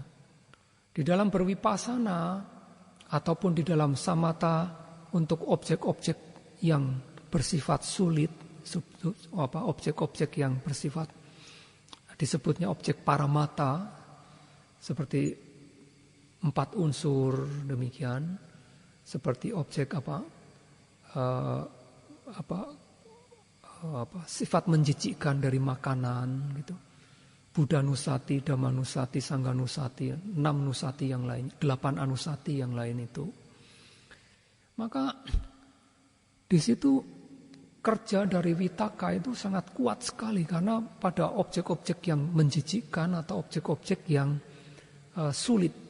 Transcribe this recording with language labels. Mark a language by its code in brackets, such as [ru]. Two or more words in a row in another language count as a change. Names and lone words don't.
[id] Di dalam berwipasana ataupun di dalam samatha untuk objek-objek yang bersifat sulit, objek-objek yang bersifat disebutnya objek paramata, seperti 4 unsur demikian, seperti objek sifat menjijikkan dari makanan gitu. [pi] Buddha nusati, Dhamma nusati, Sangha nusati, 6 nusati [id] yang lain, [pi] 8 anusati [id] yang lain itu. Maka di situ kerja dari vitaka itu sangat kuat sekali, karena pada objek-objek yang menjijikkan atau objek-objek yang sulit.